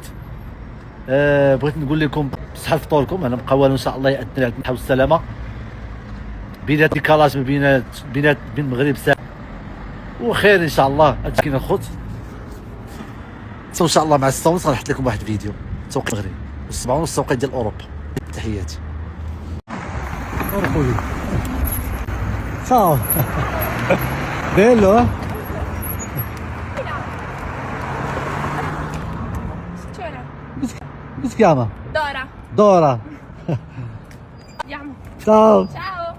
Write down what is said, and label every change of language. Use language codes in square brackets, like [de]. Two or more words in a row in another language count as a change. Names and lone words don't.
[ar] بغيت نقول لكم بصحة فطوركم، انا مقاول ان شاء الله يأذن على الصحة والسلامة، بينات ديكالاج ما بين المغرب ساعة وخير ان شاء الله. هادشي كاين الخوت، ان شاء الله مع 6:30 غنحط لكم واحد الفيديو توقيت المغرب و7:30 توقيت ديال اوروبا. تحياتي. خويا ciao. [it] Bello? Come si chiama? Dora. Andiamo. Ciao. Ciao.